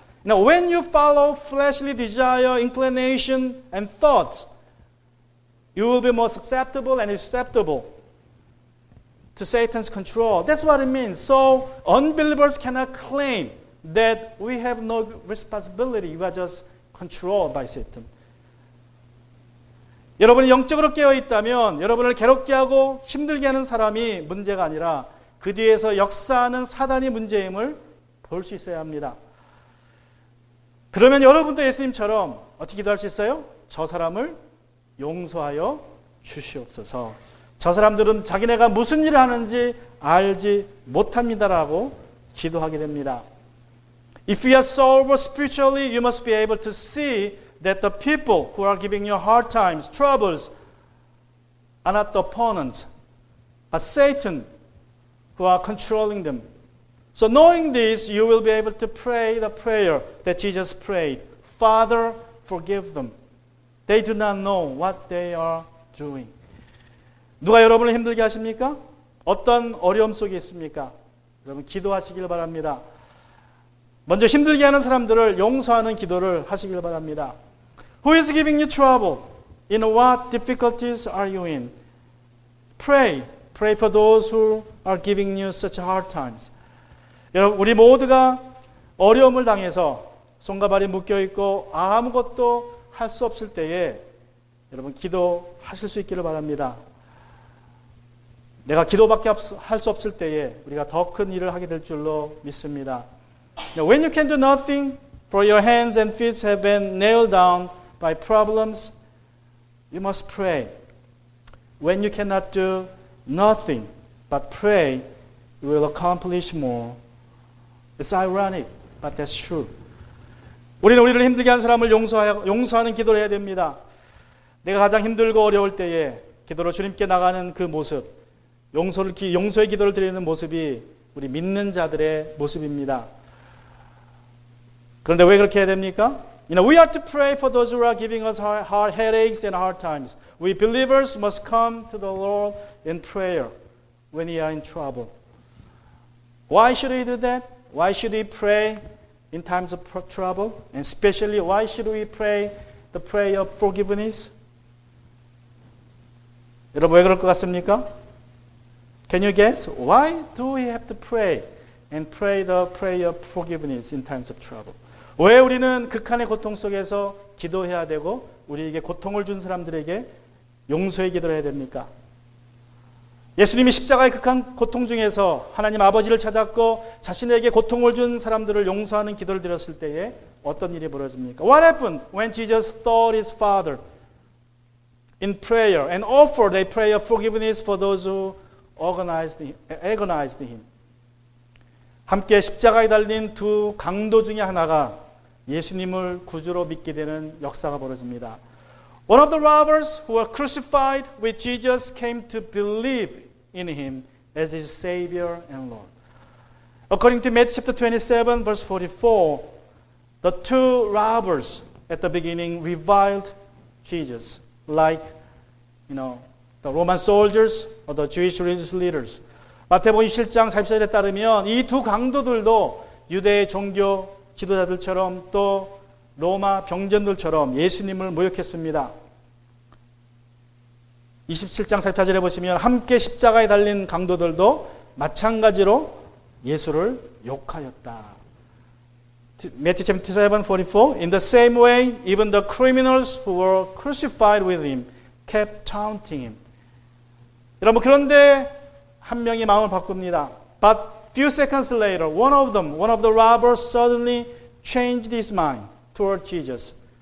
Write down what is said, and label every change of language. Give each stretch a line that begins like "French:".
English: Now, when you follow fleshly desire, inclination, and thoughts, you will be more susceptible and susceptible to Satan's control. That's what it means. So, unbelievers cannot claim that we have no responsibility. We are just controlled by Satan.
Korean: 여러분이 영적으로 깨어 있다면 여러분을 괴롭게 하고 힘들게 하는 사람이 문제가 아니라 그 뒤에서 역사하는 사단이 문제임을 볼 수 있어야 합니다. 그러면 여러분도 예수님처럼 어떻게 기도할 수 있어요? 저 사람을 용서하여 주시옵소서. 저 사람들은 자기네가 무슨 일을 하는지 알지 못합니다라고 기도하게 됩니다.
English: If you are sober spiritually, you must be able to see that the people who are giving you hard times, troubles, are not the opponents, but Satan who are controlling them. So knowing this, you will be able to pray the prayer that Jesus prayed. Father, forgive them. They do not know what they are doing.
Korean: 누가 여러분을 힘들게 하십니까? 어떤 어려움 속에 있습니까? 여러분 기도하시길 바랍니다. 먼저 힘들게 하는 사람들을 용서하는 기도를 하시길 바랍니다.
English: Who is giving you trouble? In what difficulties are you in? Pray. Pray for those who are giving you such hard times.
Korean: 여러분, 우리 모두가 어려움을 당해서 손과 발이 묶여 있고 아무것도 할 수 없을 때에 여러분 기도하실 수 있기를 바랍니다. 내가 기도밖에 할 수 없을 때에 우리가 더 큰 일을 하게 될 줄로 믿습니다.
English: When you can do nothing, for your hands and feet have been nailed down by problems, you must pray. When you cannot do nothing but pray, you will accomplish more. It's ironic, but that's true.
Korean: 우리는 우리를 힘들게 한 사람을 용서하는 기도를 해야 됩니다. 내가 가장 힘들고 어려울 때에 기도로 주님께 나가는 그 모습, 용서의 기도를 드리는 모습이 우리 믿는 자들의 모습입니다. 그런데 왜 그렇게 해야 됩니까?
English: We are to pray for those who are giving us hard headaches and hard times. We believers must come to the Lord in prayer when we are in trouble. Why should we do that? Why should we pray in times of trouble? And especially, why should we pray the prayer of forgiveness?
Korean: 여러분 왜 그럴 것 같습니까?
English: Can you guess? Why do we have to pray and pray the prayer of forgiveness in times of trouble?
Korean: 왜 우리는 극한의 고통 속에서 기도해야 되고 우리에게 고통을 준 사람들에게 용서의 기도를 해야 됩니까? 예수님이 십자가의 극한 고통 중에서 하나님 아버지를 찾았고 자신에게 고통을 준 사람들을 용서하는 기도를 드렸을 때에 어떤 일이 벌어집니까?
English: What happened when Jesus thought his Father in prayer and offered a prayer of forgiveness for those who agonized him?
Korean: 함께 십자가에 달린 두 강도 중에 하나가 예수님을 구주로 믿게 되는 역사가 벌어집니다.
English: One of the robbers who were crucified with Jesus came to believe in him as his Savior and Lord. According to Matthew chapter 27, verse 44, the two robbers at the beginning reviled Jesus like, the Roman soldiers or the Jewish religious leaders.
Korean: 마태복음 27장 44절에 따르면 이 두 강도들도 유대의 종교 지도자들처럼 또 로마 병전들처럼 예수님을 모욕했습니다. 27장 44절에 보시면 함께 십자가에 달린 강도들도 마찬가지로 예수를 욕하였다.
English: Matthew 27:44 In the same way, even the criminals who were crucified with him kept taunting him.
Korean: 여러분 그런데 한 명이 마음을 바꿉니다.
English: But few seconds later, one of the robbers suddenly changed his mind toward Jesus.